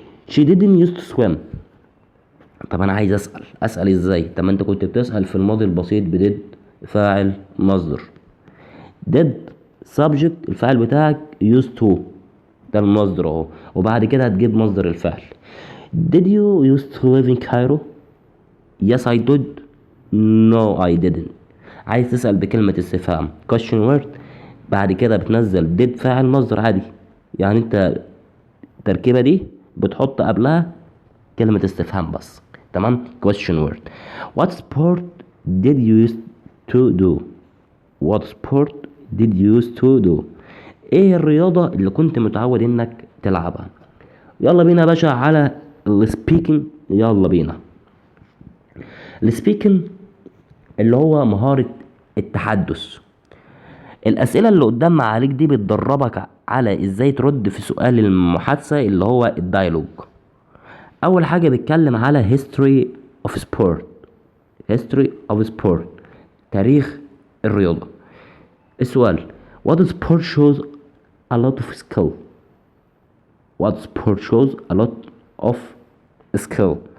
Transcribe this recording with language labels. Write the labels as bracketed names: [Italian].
[English] she didn't used to swim. [Arabic] طب انا عايز اسال ازاي؟ طب ما انت كنت بتسال في الماضي البسيط بديد فاعل مصدر، [English] did subject [Arabic] الفاعل بتاعك [English] used to، [Arabic] ده المصدر اهو، وبعد كده هتجيب مصدر الفعل. [English] did you used to live in Cairo? yes I did. no I didn't. [Arabic] عايز تسأل بكلمة استفهام [English] question word، [Arabic] بعد كده بتنزل did فاعل مصدر عادي. يعني انت التركيبة دي بتحط قبلها كلمة استفهام بس. تمام. [English] question word. what sport did you used to do? what sport did you used to do؟ [Arabic] ايه الرياضة اللي كنت متعود انك تلعبها؟ يلا بينا يا باشا على السبيكنج. يلا بينا. السبيكنج اللي هو مهارة التحدث. الأسئلة اللي قدام عليك دي بتدربك على ازاي ترد في سؤال المحادثة اللي هو الدايلوج. اول حاجة بيتكلم على [English] history of sport. history of sport، [Arabic] تاريخ الرياضة. السؤال: [English] what sport shows a lot of skill. what sport shows a lot of skill.